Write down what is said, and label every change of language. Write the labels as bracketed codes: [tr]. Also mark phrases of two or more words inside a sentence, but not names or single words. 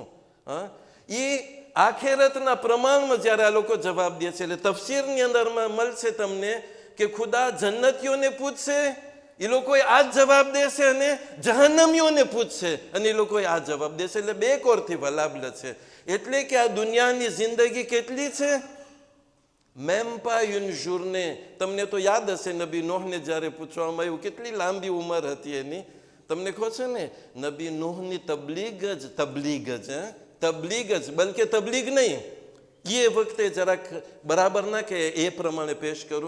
[gu] હા, એ આખેરતના પ્રમાણમાં જ્યારે આ લોકો જવાબ દે છે, એટલે તફસીરની અંદરમાં મળશે તમને કે ખુદા જન્નતીઓને પૂછશે, એ લોકોએ આ જ જવાબ દેશે, અને જહન્નમીઓને પૂછશે અને એ લોકોએ આ જવાબ દેશે. એટલે બે કોરથી વલાબલ છે. એટલે કે આ દુનિયાની જિંદગી કેટલી છે? [fr] મેમ pas une journée. [gu] તમને તો યાદ હશે નબી નૂહને જ્યારે પૂછવામાં આવ્યું કેટલી લાંબી ઉંમર હતી એની, તમને કહો છે ને નબી નૂહની તબલીગ જ, બલકે તબલીગ નહીં, એ વખતે જરાક બરાબર ના કે એ પ્રમાણે પેશ કરું.